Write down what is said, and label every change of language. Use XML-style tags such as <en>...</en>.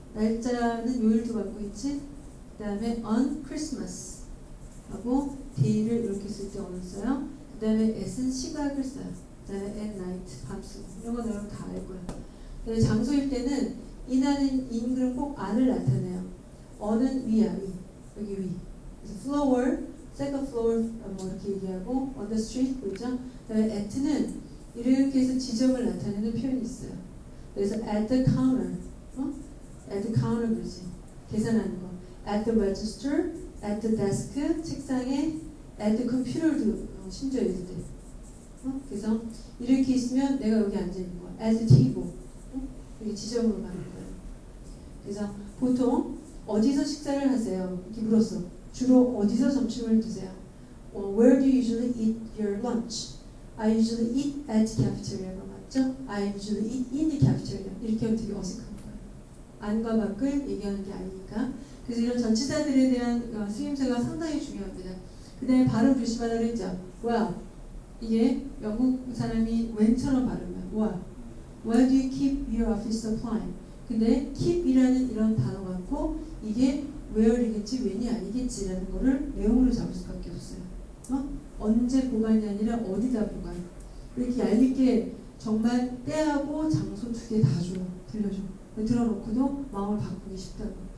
<ko>날짜는 요일도 갖고 있지. 그다음에 on Christmas 하고 day를 이렇게 쓸 때 on을 써요. 그다음에 at은 시각을 써요. 그다음에 at night 밤수 이런 건 여러분 다 알 거예요. 그다음에 장소일 때는 in하는 in 그럼 꼭 안을 나타내요. on은 위야 위. 여기 위. 그래서 floor, second floor 뭐 이렇게 얘기하고</ko> <en>on the street</en> <ko>그죠? 그다음에 at는 이렇게 해서 지점을 나타내는 표현이 있어요.</ko> <en>그래서 at the counter, at the counter 그러지.</en> <ko>계산하는 거.</ko> <en>at the register, at the desk,</en> <ko>책상에,</ko> <en>at the computer도</en> <ko>심지어 있을 때. 그래서 이렇게 있으면 내가 여기 앉아 있는 거야.</ko> <en>at the table.</en> <ko>여기 지점으로 가는 거예요. 그래서 보통 어디서 식사를 하세요? 이렇게 물었어. 주로 어디서 점심을 드세요?</ko> <en>Where do you usually eat your lunch? I usually eat at the cafeteria.</en> <ko>맞죠?</ko> <en>I usually eat in the cafeteria.</en> <ko>이렇게 하면 되게 어색한 거예요. 안과 밖을 얘기하는 게 아니니까. 그래서 이런 전치사들에 대한 쓰임새가 상당히 중요합니다. 그 다음에 발음 조심하라 그랬죠? Well, 이게 영국 사람이 when처럼 발음해요.</ko> <en>Well, where do you keep your office supply?</en> <ko>근데 keep이라는 이런 단어 같고 이게 where이겠지 when이 아니겠지라는 거를 내용으로 잡을 수밖에 없어요. 언제 보관이 아니라 어디다 보관. 이렇게 얄밉게 정말 때하고 장소 두 개 다 줘. 들려줘. 들어놓고도 마음을 바꾸기 쉽다고.</ko>